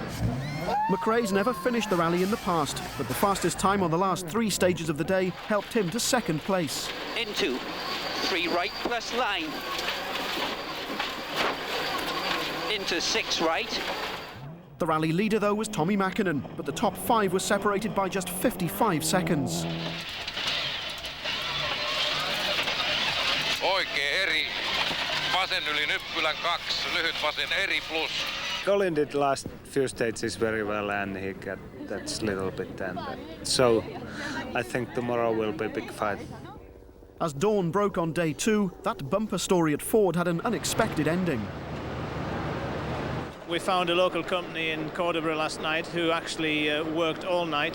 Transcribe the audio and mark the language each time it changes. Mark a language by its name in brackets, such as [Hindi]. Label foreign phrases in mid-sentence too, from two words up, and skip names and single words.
[English] McRae's never finished the rally in the past, but the fastest time on the last 3 stages of the day helped him to 2nd place. Into 3 right plus line. Into 6 right. The rally leader, though, was Tommi Mäkinen, but the top 5 were separated by just 55 seconds. [Finnish] Oikea eri. Vasen yli nyppylän 2, lyhyt vasen eri plus. [English] Colin did last few stages very well, and he got that little bit, and so I think tomorrow will be a big fight. As dawn broke on day 2, that bumper story at Ford had an unexpected ending. We found a local company in Cordoba last night who actually worked all night.